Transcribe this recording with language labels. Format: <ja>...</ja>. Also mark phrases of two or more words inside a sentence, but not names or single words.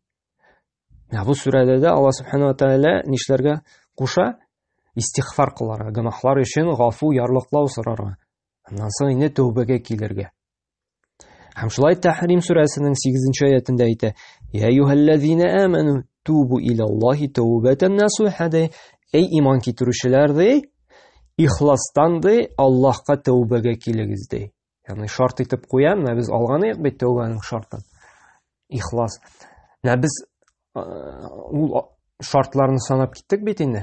<tt>Бу сүрәдә дә</tt> <ar>الله سبحانه وتعالى</ar> <tt>нишләргә куша? Истигъфар кыларга, гөнаһлар өчен гафу, ярлыклау сорарга. Аннан соң инде тәүбәгә килергә. Һәм шулай Тәхрим сүрәсенең 8-нче аятында әйтә:</tt> <ar>"يا أيها الذين آمنوا توبوا إلى الله توبة نصوحا"</ar> <tt>ди. Эй иман китерүчеләр ди, ихластан ди Аллаһка тәүбәгә килегез ди. Ягъни шарт итеп куям, без алган идек бит тәүбәнең шартын. Ихлас. Без ул шартларны санап киттек бит инде.</tt>